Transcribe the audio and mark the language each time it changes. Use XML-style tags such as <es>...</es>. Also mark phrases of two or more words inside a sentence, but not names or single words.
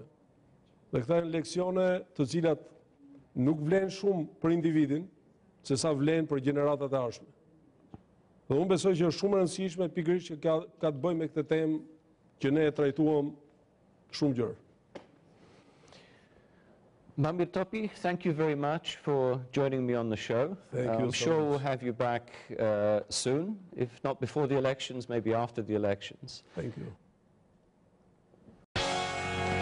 <sq>Dhe këta janë leksione të cilat nuk vlen shumë për individin, se sa vlen për gjeneratat e ardhshme. Dhe unë besoj që është shumë e rëndësishme pikërisht që ka të bëjë me këtë temë që ne e trajtuam shumë gjerë.</sq> <en>Mamir Topi, thank you very much for joining me on the show. I'm sure we'll have you back soon, if not before the elections, maybe after the elections. Thank you.</en>